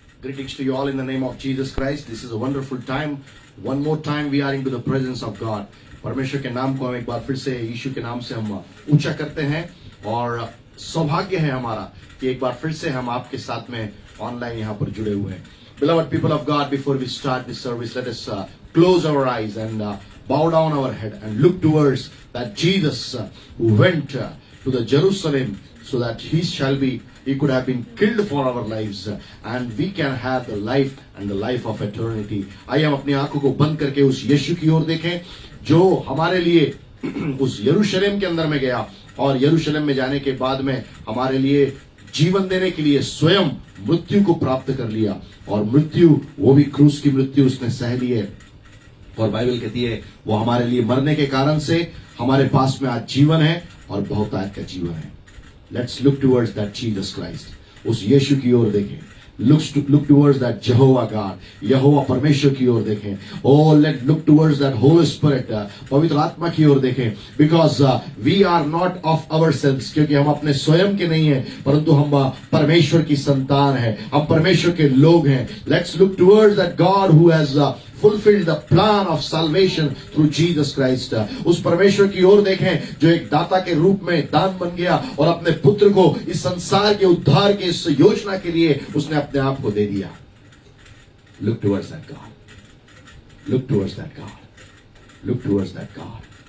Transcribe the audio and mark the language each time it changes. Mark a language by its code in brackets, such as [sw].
[en] Greetings to you all in the name of Jesus Christ. This is a wonderful time. One more time we are into the presence of God. [hi] परमेश्वर के नाम को हम एक बार फिर से यीशु के नाम से हम ऊंचा करते हैं और सौभाग्य है हमारा कि एक बार फिर से हम आपके साथ में ऑनलाइन यहाँ पर जुड़े हुए हैं. [en] Beloved people of God, before we start this service, let us close our eyes and bow down our head and look towards that Jesus who went to the Jerusalem so that he could have been killed for our lives and we can have the life and the life of eternity. [hi] आइए हम अपनी आंखों को बंद करके उस यीशु की ओर देखें जो हमारे लिए उस यरूशलेम के अंदर में गया और यरूशलेम में जाने के बाद में हमारे लिए जीवन देने के लिए स्वयं मृत्यु को प्राप्त कर लिया और मृत्यु वो भी क्रूस की मृत्यु उसने सह ली है. और बाइबल कहती है वो हमारे लिए मरने के कारण से हमारे पास में आज जीवन है और बहुतायत का जीवन है. [en] Let's look towards that Jesus Christ. [hi] उस यीशु की ओर देखें. [en] Look towards that Jehovah God. [hi] यहोवा परमेश्वर की ओर देखें. [en] Oh, look towards that Holy Spirit. [hi] पवित्र आत्मा की ओर देखें. [en] Because we are not of ourselves. [hi] क्योंकि हम अपने स्वयं के नहीं हैं परंतु हम परमेश्वर की संतान हैं. हम परमेश्वर के लोग हैं. [en] Let's look towards that God who has fulfilled the plan of salvation through Jesus Christ. [hi] उस परमेश्वर की ओर देखें जो एक दाता के रूप में दान बन गया और अपने पुत्र को इस संसार के उद्धार के इस योजना के लिए उसने अपने आप को दे दिया. [en] Look towards that God. Look towards that God. Look towards that God.